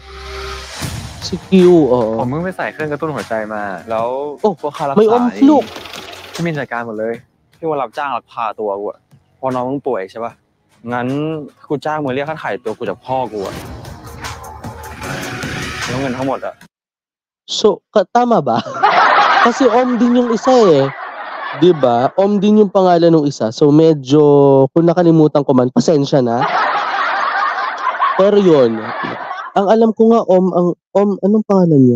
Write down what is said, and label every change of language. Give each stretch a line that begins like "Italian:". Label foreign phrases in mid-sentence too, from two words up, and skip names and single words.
Thai: สกิล ผมมึงไปใส่เครื่องกระตุ้นหัวใจมาแล้วพวกค่ารักษาที่มีจัดการหมดเลยที่ว่ารับจ้างลักพาตัวกูอะพอน้องมึงป่วยใช่ป่ะงั้นกูจ้างมึงเรียกค่าถ่ายตัวกูจากพ่อกูอะแล้วเงินทั้งหมดอะ
Filipino: So, tama ba? Kasi Om din yung isa eh. 'Di ba? Om din yung pangalan ng isa. So medyo kung nakalimutan ko man, pasensya na. Pero 'yun. Ang alam ko nga Om anong pangalan niya?